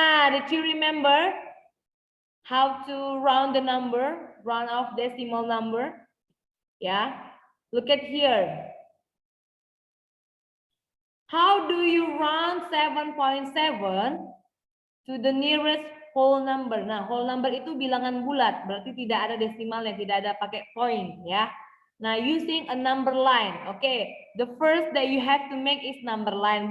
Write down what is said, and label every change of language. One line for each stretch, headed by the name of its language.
English: Did you remember how to round the number? Round off decimal number? Yeah. Look at here. How do you round 7.7 to the nearest whole number?
Indonesian: Nah, whole number itu bilangan bulat, berarti tidak ada desimalnya, tidak ada pakai point ya.
English: Nah, using a number line. Okay, the first that you have to make is number line.